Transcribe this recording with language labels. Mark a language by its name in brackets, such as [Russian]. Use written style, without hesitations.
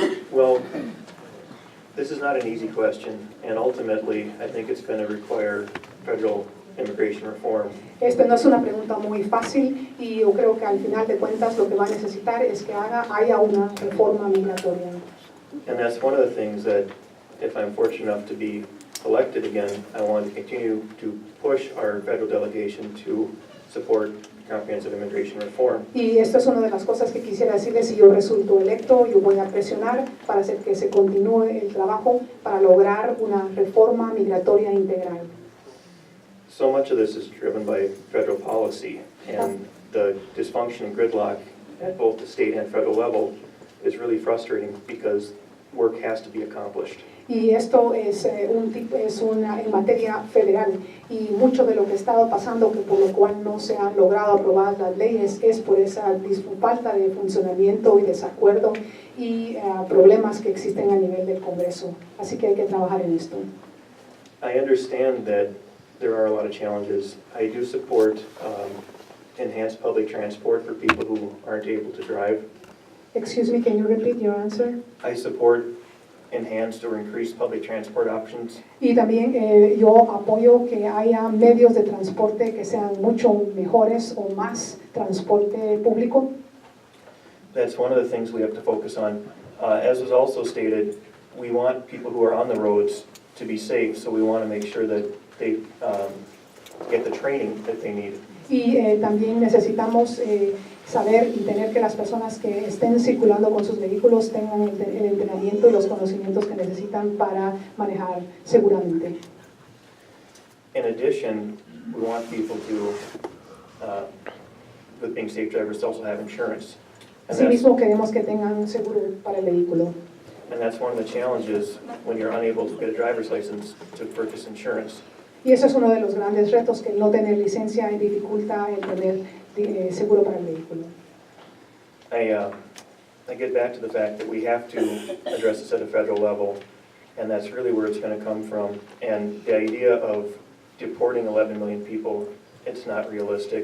[English] Well, this is not an easy question, and ultimately, I think it's going to require federal immigration reform. [Spanish] Esta no es una pregunta muy fácil y yo creo que al final de cuentas lo que va a necesitar es que haya una reforma migratoria. [English] And that's one of the things that, if I'm fortunate enough to be elected again, I want to continue to push our federal delegation to support comprehensive immigration reform. [Spanish] Y esto es una de las cosas que quisiera decirles: si yo resulto electo, yo voy a presionar para hacer que se continúe el trabajo para lograr una reforma migratoria integral. [English] So much of this is driven by federal policy, and the dysfunction and gridlock at both the state and federal level is really frustrating because work has to be accomplished. [Spanish] Y esto es en materia federal, y mucho de lo que ha estado pasando, que por lo cual no se han logrado aprobar las leyes, es por esa falta de funcionamiento y desacuerdo y problemas que existen a nivel del Congreso. Así que hay que trabajar en esto. [English] I understand that there are a lot of challenges. I do support enhanced public transport for people who aren't able to drive. Excuse me, can you repeat your answer? I support enhanced or increased public transport options. [Spanish] Y también yo apoyo que haya medios de transporte que sean mucho mejores o más transporte público. [English] That's one of the things we have to focus on. As was also stated, we want people who are on the roads to be safe, so we want to make sure that they get the training that they need. [Spanish] Y también necesitamos saber y tener que las personas que estén circulando con sus vehículos tengan el entrenamiento y los conocimientos que necesitan para manejar seguramente. [English] In addition, we want people to, with being safe drivers, to also have insurance. [Spanish] Asimismo, queremos que tengan un seguro para el vehículo. [English] And that's one of the challenges when you're unable to get a driver's license to purchase insurance. [Spanish] Y eso es uno de los grandes retos, que no tener licencia dificulta el tener seguro para el vehículo. [English] I get back to the fact that we have to address this at a federal level, and that's really where it's going to come from. And the idea of deporting 11 million people, it's not realistic.